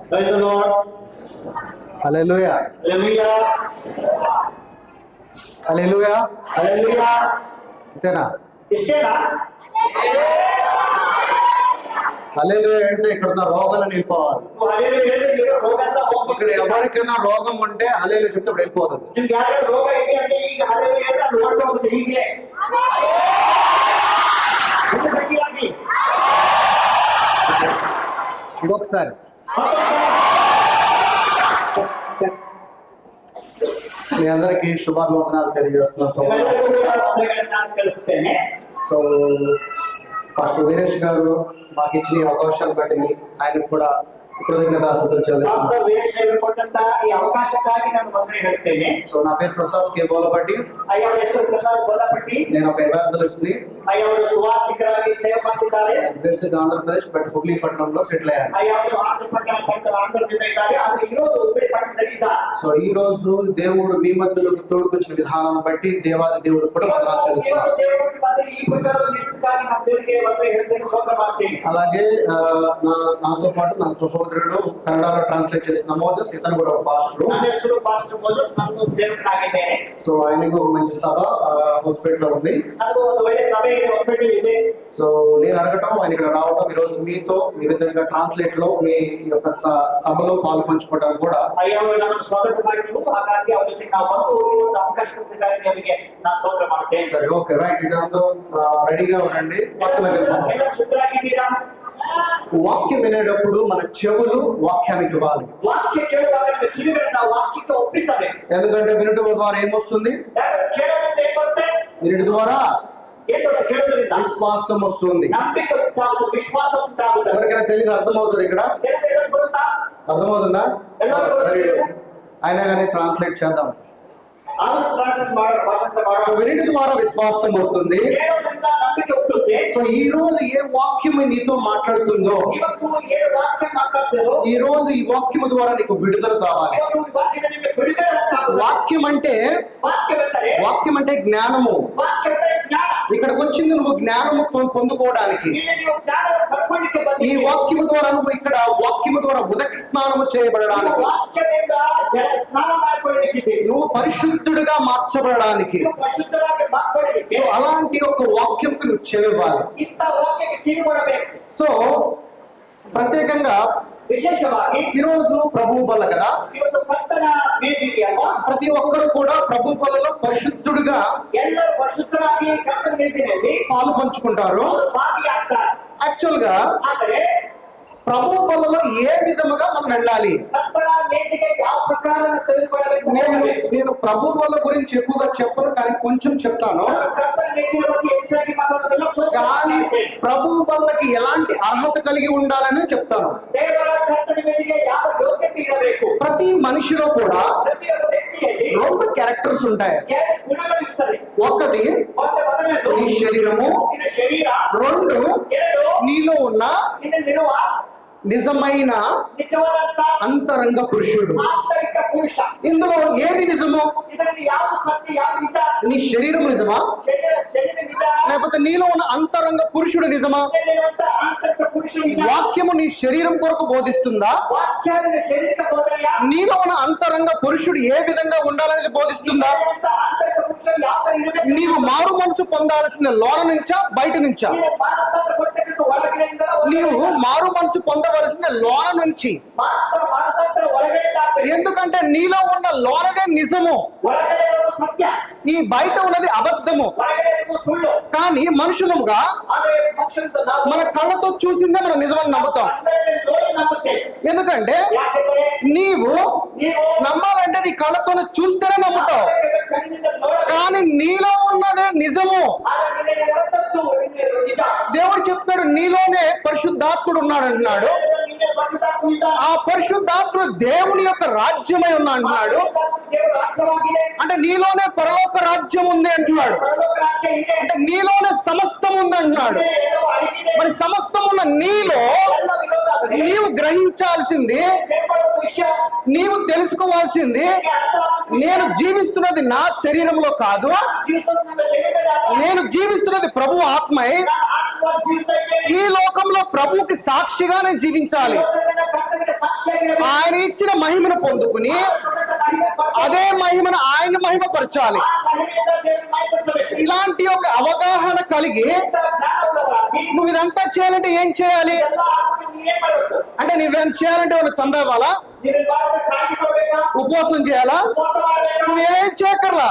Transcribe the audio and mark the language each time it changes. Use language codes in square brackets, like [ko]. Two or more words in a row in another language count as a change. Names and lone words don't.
[en] Praise the Lord. [te] హల్లెలూయా [en] Hallelujah. [te] హల్లెలూయా [en] Hallelujah. [te] అంతేనా? [kn] ఇష్టేనా? [te] హల్లెలూయా అంటే ఇక్కడ ఉన్న రోగాలను వెళ్ళిపోవాలి. నువ్వు హల్లెలూయా అంటే ఈ రోగంతా ఇక్కడ పోతుంది. ఎవరికైనా రోగం ఉంటే హల్లెలూయా చెప్తే వెళ్ళిపోతుంది. [kn] ನಿಮ್ಗೆ ಯಾರು ರೋಗ ಇದೆ ಅಂದ್ರೆ ಈಗ ಹಲ್ಲెలೂಯಾ ಅಂದ್ರೆ ಅದು ಹೊರಟು ಹೋಗುತ್ತೆ ಹೀಗೆ. ಇದು ಗಟ್ಟಿಯಾಗಿ. [te] ఇంకొకసారి మీ అందరికీ శుభాభివందనాలు తెలియజేస్తున్నాను. [kn] ಎಲ್ಲರಿಗೂ ಕೂಡ ವಂದನೆಗಳನ್ನು ನಾನು ಕಳಿಸುತ್ತೇನೆ. [te] సో పాస్టర్ వీరేష్ గారు మాకు ఇచ్చిన ఈ అవకాశాలు బట్టి ఆయనకు కూడా కృతజ్ఞతాస్తుతులు చెల్లిస్తున్నాను. [kn] ಪಾಸ್ಟರ್ ವೀರೇಶ್ ಅವರು ಕೊಟ್ಟಂತ ಈ ಅವಕಾಶಕ್ಕಾಗಿ ನಾನು ವಂದನೆ ಹೇಳ್ತೇನೆ. [te] సో నా పేరు ప్రసాద్ కే బోలపట్టి. [kn] ಅಯ್ಯ ಅವರ ಹೆಸರು ಪ್ರಸಾದ್ ಬೋಲಪಟ್ಟಿ. [te] నేను ఒక ఎవాంజలిస్ట్ ని. [kn] ಅಯ್ಯ ಅವರು ಸುವಾರ್ತಿಕರಾಗಿ ಸೇವೆ ಮಾಡ್ತಿದ್ದಾರೆ. [te] బేసిక్ ఆంధ్రప్రదేశ్ బట్ హుబ్లీ పట్టణంలో సెటిల్ అయ్యాను. [kn] ಅಯ್ಯ ಅವರು ಆಂಧ್ರದಿಂದ ಇದ್ದಾರೆ, ಆದ್ರೆ ಇರೋದು ಹುಬ್ಬಳ್ಳಿ ಪಟ್ಟಣದಲ್ಲಿ ಇದ್ದಾರೆ. [te] సో ఈ రోజు దేవుడు మీ మధ్యలోకి తోడుకొచ్చిన విధానం బట్టి దేవాది దేవుడు కూడా వందనాలు చెల్లిస్తున్నాను. దేవుడి మధ్య ఈ ప్రకారం నిశ్చితాన్ని నా దేవుడికి వందన ಹೇಳ್ತೇನೆ, స్తోత్రం ಮಾಡ್ತೇನೆ. అలాగే నాతో పాటు నా సహోదరుడు కన్నడలో ట్రాన్స్లేట్ చేసిన మోజస్, ఇతను కూడా ఒక పాస్టర్. [kn] ನನ್ನ ಹೆಸರು ಪಾಸ್ಟರ್ ಮೋಜಸ್, ನಾನು ಸೇವಕನಾಗಿದ್ದೇನೆ. [te] సో ఆయనకు ఒక మంచి సభ హాస్పిటల్ ఉంది. [kn] ನನಗೂ ಒಂದು ಒಳ್ಳೆ ಸಭೆ ಇದೆ, ಹಾಸ್ಪಿಟಲ್ ಇದೆ. [te] సో నేను అడగటం ఆయన ఇక్కడ రావడం ఈ రోజు మీతో ఈ విధంగా ట్రాన్స్లేట్ లో మీ యొక్క సభలో పాలు పంచుకోవడం కూడా [kn] ಅಯ್ಯ ಅವರು ನಮ್ಮನ್ನು ಸ್ವಾಗತ ಮಾಡಿದ್ರು, ಹಾಗಾಗಿ ಅವ್ರ ಜೊತೆ ನಾವು ಬಂದು ಈ ಒಂದು ಅವಕಾಶ ಕೊಟ್ಟಿದ್ದಾರೆ, ಅವರಿಗೆ ನಾನು ಸ್ತೋತ್ರ ಮಾಡ್ತೇನೆ. [te] సరే [en] okay right. [te] ఇదంతా రెడీగా ఉండండి. [kn] ಎಲ್ಲ ಶುದ್ಧರಾಗಿದ್ದೀರಾ? [te] వాక్యం వినేటప్పుడు మన చెవులు వాక్యానికి ఇవ్వాలి. [kn] ವಾಕ್ಯ ಕೇಳುವಾಗ ನಮ್ಮ ಕಿವಿಗಳನ್ನ ವಾಕ್ಯಕ್ಕೆ ಒಪ್ಪಿಸಬೇಕು. [te] ఎందుకంటే వినటం ద్వారా ఏమొస్తుంది? [kn] ಯಾಕಂದ್ರೆ ಕೇಳೋದ್ರಿಂದ ಏನ್ ಬರುತ್ತೆ? [te] వినటం ద్వారా [kn] ಏನು ಕೇಳೋದ್ರಿಂದ [te] విశ్వాసం వస్తుంది. [kn] ನಂಬಿಕೆ ಉಂಟಾಗುವುದು, ವಿಶ್ವಾಸ ಉಂಟಾಗುತ್ತದೆ. [te] ఎవరికైనా తెలుగు అర్థమవుతుంది? ఇక్కడ [kn] ಎಲ್ಲರಿಗೂ ಬರುತ್ತಾ? [te] అర్థమవుతుందా? అయినా కానీ ట్రాన్స్లేట్ చేద్దాం. [kn] ಅದನ್ನು ಟ್ರಾನ್ಸ್ಲೇಟ್ ಮಾಡೋ ಭಾಷಾಂತರ [te] సో [kn] ಮಾಡೋ [te] వినటం ద్వారా విశ్వాసం వస్తుంది. [kn] ಕೇಳೋದ್ರಿಂದ ನಂಬಿಕೆ ಹುಟ್ಟುತ್ತೆ. [te] సో ఈ రోజు ఏ వాక్యం నీతో మాట్లాడుతుందో, [kn] ಇವತ್ತು ಏನು ವಾಕ್ಯ ಮಾತಾಡ್ತಿರೋ, [te] ఈ రోజు ఈ వాక్యం ద్వారా నీకు విడుదల కావాలి. [kn] ಇವತ್ತು ಈ ವಾಕ್ಯದ ನಿಮಗೆ ಬಿಡುಗಡೆ ಉಂಟಾಗುವುದು. [te] వాక్యం అంటే జ్ఞానము. [kn] ವಾಕ್ಯ ಅಂದರೆ ಜ್ಞಾನ. [te] ఇక్కడికి వచ్చింది నువ్వు జ్ఞానము పొందుకోవడానికి. [kn] ಇಲ್ಲಿ ನೀವು ಜ್ಞಾನವನ್ನು ಪಡ್ಕೊಳ್ಳಿಕ್ಕೆ [te] ఈ [kn] ಬಂದಿದ್ದೀರಿ. [te] వాక్యము ద్వారా నువ్వు ఇక్కడ వాక్యము ద్వారా ఉదక స్నానము చేయబడడానికి, [kn] ವಾಕ್ಯದಿಂದ ಸ್ನಾನ ಮಾಡಿಕೊಳ್ಳಲಿಕ್ಕೆ, [te] నువ్వు పరిశుద్ధుడిగా మార్చబడడానికి, [kn] ನೀವು ಪರಿಶುದ್ಧರಾಗಿ ಮಾಡ್ಕೊಳ್ಳಲಿಕ್ಕೆ [te] అలాంటి ఒక వాక్యంకు నువ్వు చెవివ్వాలి. [kn] ಇಂಥ ವಾಕ್ಯಕ್ಕೆ ಕಿವಿ ಕೊಡಬೇಕು. [te] సో ప్రత్యేకంగా [kn] ವಿಶೇಷವಾಗಿ [te] ఈ రోజు ప్రభు బల్ల కదా, [kn] ಇವತ್ತು ಕರ್ತನ ಮೇಜಿದೆಯಲ್ವಾ, [te] ప్రతి ఒక్కరు కూడా ప్రభు బల్లలో పరిశుద్ధుడిగా [kn] ಎಲ್ಲರೂ ಪರಿಶುದ್ಧರಾಗಿ ಕರ್ತನ ಮೇಜಿನಲ್ಲಿ [te] పాలు పంచుకుంటారు. [kn] ಅವರು ಭಾಗಿಯಾಗ್ತಾರೆ. [te] యాక్చువల్ గా [kn] ಆದರೆ [te] ప్రభు బల్లలో ఏ విధముగా మనం వెళ్ళాలి? [kn] ಕರ್ತನ ಮೇಜಿಗೆ ಯಾವ ಪ್ರಕಾರ ತೆಗೆದುಕೊಳ್ಳಬೇಕು? [te] నేను ప్రభు బల్ల గురించి ఎక్కువగా చెప్పను, కానీ కొంచెం చెప్తాను. [kn] ನಾನು ಕರ್ತನ ಮೇಜಿನ ಬಗ್ಗೆ ಹೆಚ್ಚಾಗಿ ಮಾತಾಡೋದಿಲ್ಲ, ಸ್ವಲ್ಪ [te] కానీ ప్రభు బల్లకి ఎలాంటి అర్హత కలిగి ఉండాలని చెప్తాను. [kn] ದೇವರ ಕರ್ತನ ಮೇಜಿಗೆ ಯಾವ ಯೋಗ್ಯತೆ ಇರಬೇಕು? [te] ప్రతి మనిషిలో కూడా [kn] ಪ್ರತಿಯೊಬ್ಬ ವ್ಯಕ್ತಿಯಲ್ಲಿ [te] 2 క్యారెక్టర్స్ ఉంటాయి. [kn] 2 ಗುಣಗಳು ಇರ್ತದೆ. [te] ఒకటి [kn] ಮೊದಲನೇದು [te] నీ శరీరము, [kn] ನಿನ್ನ ಶರೀರ, [te] 2 [kn] 2 [te] నీలో ఉన్న [kn] ನಿನ್ನಲ್ಲಿರುವ [te] నిజమైన [kn] ನಿಜವಾದಂತ [te] అంతరంగ పురుషుడు. [kn] ಆಂತರಿಕ ಪುರುಷ. [te] ఇందులో ఏది నిజము? [kn] ಇದರಲ್ಲಿ ಯಾವ ಸತ್ಯ, ಯಾವ ನಿಜ? [te] నీ శరీరం నిజమా, [kn] ಶರೀರ ನಿಜ, [te] లేకపోతే నీలో ఉన్న అంతరంగ పురుషుడు నిజమా? [kn] ನಿನ್ನಲ್ಲಿರುವಂತ ಆಂತರಿಕ ಪುರುಷ ನಿಜ? [te] వాక్యము నీ శరీరం కొరకు బోధిస్తుందా? [kn] ವಾಕ್ಯ ನಿನ್ನ ಶರೀರಕ್ಕೆ ಬೋಧನೆಯ? [te] నీలో ఉన్న అంతరంగ పురుషుడు ఏ విధంగా ఉండాలని బోధిస్తుందా? [kn] ಆಂತರಿಕ ಪುರುಷ ಯಾವ ತರ ಇರಬೇಕು? [te] నీవు మారు మనసు పొందాల్సిన లోన నుంచా బయట నుంచా? [kn] ನೀನು ಮಾನಸಾಂತರ ಕೊಟ್ಟದ್ದು ಒಳಗಡೆಯಿಂದ, [te] నీవు మారు మనసు పొందవలసిన లోన నుంచి. [kn] ಮಾನಸಾಂತರ ಒಳಗಡೆ ಆಗ್ಬೇಕು. [te] ఎందుకంటే నీలో ఉన్న లోనదే నిజము, [kn] ಒಳಗಡೆ ಇರೋದು ಸತ್ಯ, [te] ఈ బయట ఉన్నది అబద్ధము. [kn] ಒಳಗಡೆ ಇರೋದು ಸುಳ್ಳು. [te] కానీ మనుషులముగా [kn] ಆದ್ರೆ ಮನುಷ್ಯನಿಂದ ನಾವು [te] మన కళ్ళతో చూసిందే మనం నిజమని నమ్ముతాం. [kn] ಕಣ್ಣಲ್ಲಿ ನೋಡಿ ನಂಬುತ್ತೇವೆ. [te] ఎందుకంటే [kn] ಯಾಕೆಂದರೆ [te] నీవు [kn] ನೀವು [te] నమ్మాలంటే నీ కళ్ళతో చూస్తేనే నమ్ముతావు. [kn] ಕಣ್ಣಿನಿಂದ ನೋಡಬೇಕು. [te] కానీ నీలో ఉన్నదే నిజము. [kn] ಆದ್ರೆ ನಿನ್ನಲ್ಲಿ ಇರುವಂತದ್ದು ನಿಜ. [te] దేవుడు చెప్తాడు నీలోనే పరిశుద్ధాత్ముడు ఉన్నాడు అంటున్నాడు. [kn] ನಿನ್ನೆ ಪರಿಶುದ್ಧಾತ್ಮ ಇದ್ದಾನೆ. [te] ఆ పరిశుద్ధాత్ముడు దేవుని యొక్క రాజ్యమై ఉన్నా అంటున్నాడు. [kn] ದೇವರ ರಾಜ್ಯವಾಗಿದೆ. [te] అంటే నీలోనే పరలోక రాజ్యం ఉంది అంటున్నాడు. [kn] ಪರಲೋಕ ರಾಜ್ಯ ಇದೆ. [te] అంటే నీలోనే సమస్తం ఉంది అంటున్నాడు. [kn] ಎಲ್ಲವೂ ಅಡಗಿದೆ. [te] మరి సమస్తం ఉన్న నీలో [kn] ಎಲ್ಲ ವಿರೋಧ ಆದರೆ [te] నీవు గ్రహించాల్సింది, [kn] ತಿಳ್ಕೊಳ್ಳೋ ವಿಷಯ, [te] నీవు తెలుసుకోవాల్సింది, [kn] ನಿನಗೆ ಅರ್ಥ ಆಗುವ [te] నేను జీవిస్తున్నది నా శరీరంలో కాదు, [kn] ಜೀವಿಸೋದು ನನ್ನ ಶರೀರದಲ್ಲಿ ಅಲ್ಲ. [te] నేను జీవిస్తున్నది ప్రభు ఆత్మై. [kn] ನಾನು ಆತ್ಮವಾಗಿ ಜೀವಿಸ್ತಾ ಇದ್ದೇನೆ. [te] ఈ లోకంలో ప్రభువుకి సాక్షిగా నేను జీవించాలి. [kn] ಲೋಕದಲ್ಲಿ ನನ್ನ ಕರ್ತನಿಗೆ [te] ఆయన ఇచ్చిన మహిమను పొందుకుని అదే మహిమను ఆయన మహిమపరచాలి. ఇలాంటి ఒక అవగాహన కలిగి నువ్వు ఇదంతా చేయాలంటే ఏం చేయాలి అంటే, నువ్వేం చేయాలంటే వాళ్ళు చందావాలా, ఉపవాసం చేయాలా, నువ్వేం చేయకర్లా.